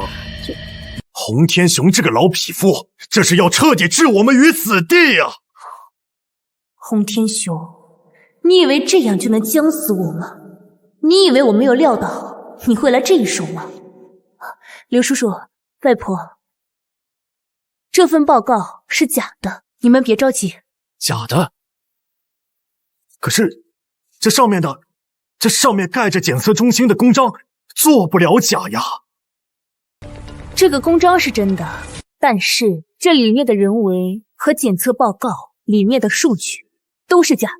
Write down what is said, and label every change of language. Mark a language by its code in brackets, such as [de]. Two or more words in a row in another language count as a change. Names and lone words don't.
[zh] 洪天雄這個老匹夫，這是要徹底置我們於死地呀！洪天雄，你以為這樣就能將死我嗎？你以為我沒有料到你會來這一手嗎？劉叔叔，外婆，這份報告是假的，你們別着急。假的？可是这上面蓋着检測中心的公章，做不了假呀。这个公章是真的，但是这里面的人为和检測報告裡面的數據都是假的。